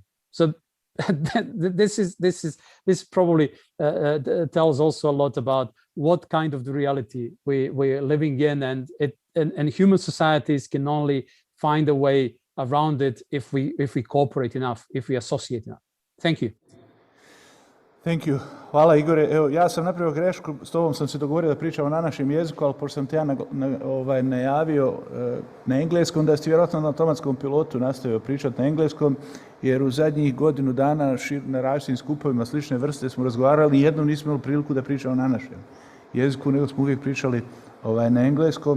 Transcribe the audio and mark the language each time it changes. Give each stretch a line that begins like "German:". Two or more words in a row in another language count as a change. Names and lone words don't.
English: So this probably tells also a lot about what kind of the reality we're living in, and human societies can only find a way around it if we cooperate enough, if we associate enough. Thank you. Thank you.
Croatian: Hvala, Igore. Evo, ja sam napravio grešku, s tobom sam se dogovorio da pričamo na našem jeziku, ali pošto sam te ja najavio na engleskom, da ste vjerojatno na automatskom pilotu nastavio pričati na engleskom, jer u zadnjih godinu dana na različitim skupovima slične vrste smo razgovarali i jednom nismo imali priliku da pričamo na našem jeziku, nego smo uvijek pričali na engleskom.